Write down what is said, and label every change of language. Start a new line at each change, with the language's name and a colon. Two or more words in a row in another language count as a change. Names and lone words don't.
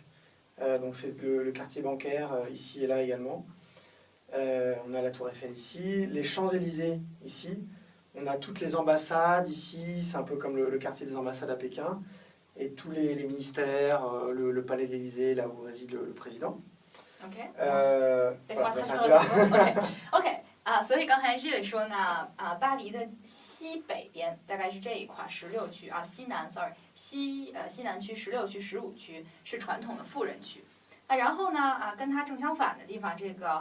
French: Donc c'est le quartier bancaire, ici et là également. On a la Tour Eiffel ici, les Champs-Élysées ici, on a toutes les ambassades ici, c'est un peu comme le quartier des ambassades à Pékin, et tous les ministères, le palais de l'Élysée, là où réside le président.
Chinese: OK. OK 啊，所以刚才 Gilles 说呢，巴黎的西北边大概是这一块16区啊，西南区16区、15区是传统的富人区，然后呢跟它正相反的地方这个。